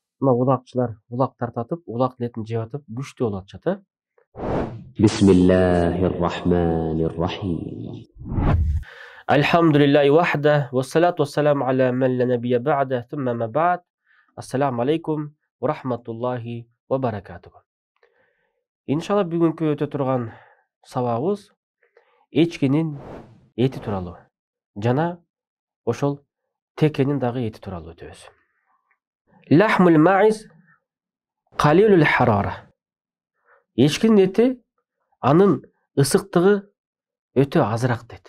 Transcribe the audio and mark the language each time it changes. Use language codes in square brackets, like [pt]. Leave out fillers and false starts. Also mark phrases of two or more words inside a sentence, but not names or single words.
[ky] мына улакчылар улак тартатып, улак этин жеп атып, күчтүү болуп атышат, э? [ar] Bismillahirrahmanirrahim. الحمد لله وحده، والصلاة والسلام على من لا نبي بعده، ثم أما بعد. السلام عليكم ورحمة الله وبركاته. [ky] Иншалла бүгүнкү өтө турган сабагыбыз эчкинин эти тууралуу жана ошол текенин дагы эти тууралуу өтөбүз. [ar] لحم الماعز قليل الحرارة. [ky] Эчкинин эти анын ысыктыгы өтө азыраак дейт.